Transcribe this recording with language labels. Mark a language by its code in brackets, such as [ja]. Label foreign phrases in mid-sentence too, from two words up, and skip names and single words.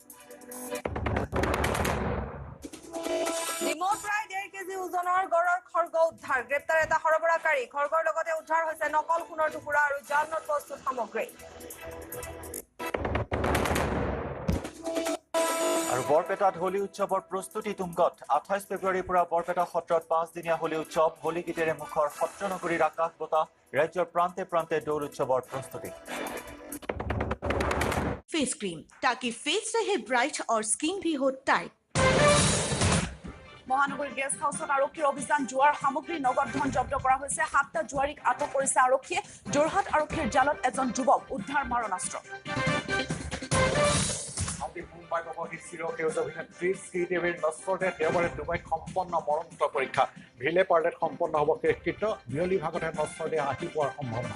[as] ডিমৌত প্ৰায় 1.5 কেজি ওজনৰ গড়ৰ খৰ্গ উদ্ধাৰ গ্ৰেপ্তাৰ এটা সৰবৰাহকাৰী খৰ্গৰ লগতে উদ্ধাৰ হৈছে নকল সোণৰ টুকুৰা আৰু জাল নোট প্ৰস্তুত সামগ্ৰী আৰু বৰপেটাত হোলী উৎসৱৰ প্ৰস্তুতি তুংগত 28 ফেব্ৰুৱাৰীৰ পৰা বৰপেটা সত্ৰত 5 দিনীয়া হোলী উৎসৱ হোলী গীতেৰে মুখৰ সত্ৰনগৰীৰ আকাশ বতাহ ৰাজ্যৰ প্ৰান্তে প্ৰান্তে দৌল উৎসৱৰ প্ৰস্তুতি [en] face cream [hi] ताकि फेस रहे ब्राइट और स्किन भी हो टाइट [as] মহানগৰী গেষ্ট হাউচত আৰক্ষীৰ অভিযান জুৱাৰ সামগ্ৰী নগদ ধন জব্দ কৰা হৈছে 7টা জুৱাৰীক আটক কৰিছে আৰক্ষীয়ে যোৰহাট আৰক্ষীৰ জালত এজন যুৱক উদ্ধাৰ মাৰণাস্ত্ৰ মুম্বাই পাবহি চিৰসেউজ অভিনেত্ৰী শ্ৰীদেৱীৰ নশ্বৰতে দেওবাৰে ডুবাইত সম্পন্ন মৰণোত্তৰ পৰীক্ষা ভিলে পাৰ্লেট সম্পন্ন হ'ব শেষকৃত্য বিয়লি ভাগতহে নশ্বৰতে আহি পোৱাৰ সম্ভাৱনা